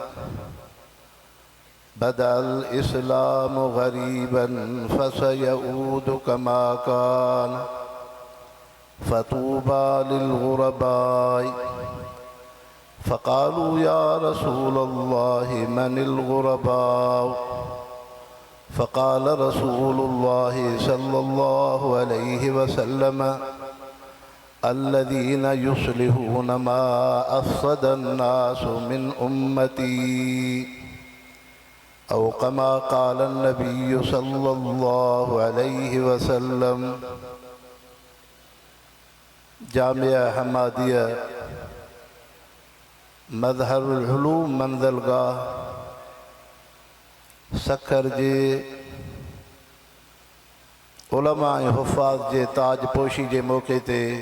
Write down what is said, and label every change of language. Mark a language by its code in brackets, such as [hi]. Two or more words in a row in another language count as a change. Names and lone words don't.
[ar] بدأ الإسلام غريبا فسيعود كما كان فطوبى للغرباء فقالوا يا رسول الله من الغرباء فقال رسول الله صلى الله عليه وسلم الذين يصلحون ما أفسد الناس من أمتي أو كما قال النبي صلى الله عليه وسلم [sd] जामिया हमादिया मज़हरुल उलूम मंज़िलगाह सखर जे उलमा हुफ़ाज़ जे ताजपोशी जे मौक़े ते